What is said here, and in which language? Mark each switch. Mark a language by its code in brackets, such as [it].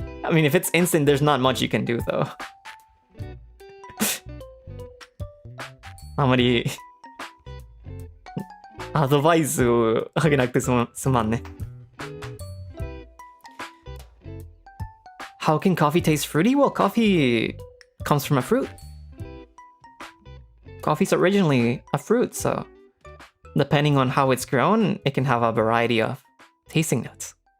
[en] I mean, if it's instant, there's not much you can do though. [ja] あまりアドバイスをあげなくてすまんね。 [en] How can coffee taste fruity? Well, coffee comes from a fruit. Coffee's originally a fruit, so depending on how it's grown, it can have a variety of tasting notes.